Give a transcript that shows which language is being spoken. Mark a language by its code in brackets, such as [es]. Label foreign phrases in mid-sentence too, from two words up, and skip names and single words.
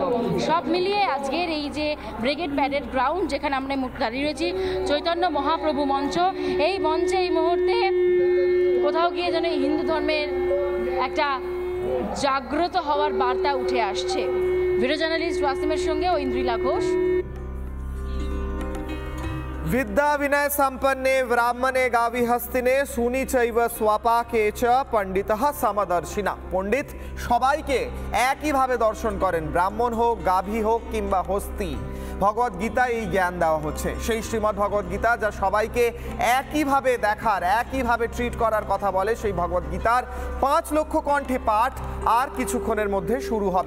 [bn] সব মিলিয়ে আজকের এই যে ব্রিগেড প্যারেড গ্রাউন্ড, যেখানে আমরা দাঁড়িয়ে রয়েছি, চৈতন্য মহাপ্রভু মঞ্চ, এই মঞ্চে এই মুহূর্তে কোথাও গিয়ে যেন হিন্দু ধর্মের একটা জাগ্রত হওয়ার বার্তা উঠে আসছে। [en] video journalist [bn] ওয়াসিমের সঙ্গে ঐন্দ্রিলা ঘোষ। [sa] विद्या विनय संपन्ने ब्राह्मणे गावी हस्तिने सुनी चैव स्वापाके च पंडितः समदर्शिना। [bn] পণ্ডিত সবাইকে একই ভাবে দর্শন করেন, ব্রাহ্মণ হোক, গাভী হোক কিংবা হস্তি। ভগবত গীতা এই জ্ঞান দেওয়া হচ্ছে, সেই শ্রীমদ্ ভগবত গীতা যা সবাইকে একইভাবে দেখার, একইভাবে ট্রিট করার কথা বলে। সেই ভগবত গীতার 5 লক্ষ কণ্ঠে পাঠ আর কিছুক্ষণের মধ্যে শুরু হবে।